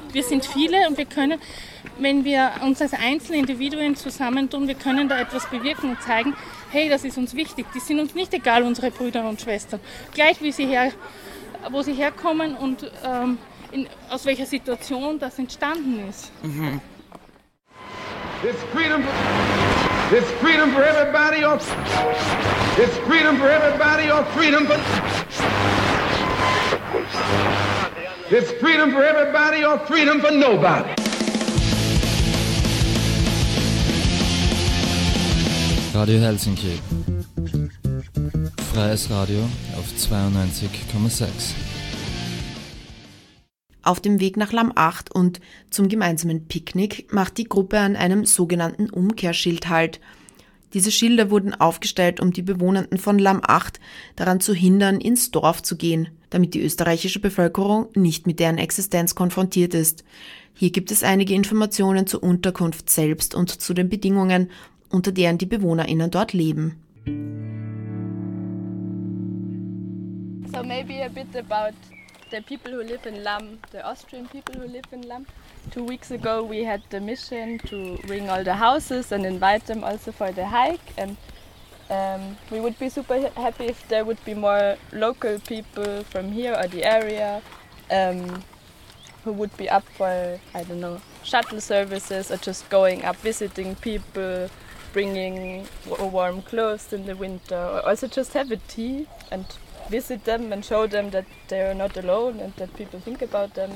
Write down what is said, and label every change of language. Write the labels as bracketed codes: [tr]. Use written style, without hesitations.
[de] Wir sind viele und wir können, wenn wir uns als einzelne Individuen zusammentun, wir können da etwas bewirken und zeigen, hey, das ist uns wichtig. Die sind uns nicht egal, unsere Brüder und Schwestern. Gleich wie sie her, wo sie herkommen und aus welcher Situation das entstanden ist. Mhm. [en] It's freedom for everybody, or it's freedom for everybody, or freedom for. It's freedom for everybody, or freedom for nobody. [de] Radio Helsinki. Freies Radio auf 92,6. Auf dem Weg nach Lamm 8 und zum gemeinsamen Picknick macht die Gruppe an einem sogenannten Umkehrschild halt. Diese Schilder wurden aufgestellt, um die Bewohnenden von Lamm 8 daran zu hindern, ins Dorf zu gehen, damit die österreichische Bevölkerung nicht mit deren Existenz konfrontiert ist. Hier gibt es einige Informationen zur Unterkunft selbst und zu den Bedingungen, unter deren die BewohnerInnen dort leben. [en] So maybe a bit about the people who live in Lamm, the Austrian people who live in Lamm. 2 weeks ago we had the mission to ring all the houses and invite them also for the hike. And we would be super happy if there would be more local people from here or the area who would be up for, I don't know, shuttle services or just going up visiting people, bringing warm clothes in the winter, or also just have a tea and visit them and show them that they are not alone and that people think about them.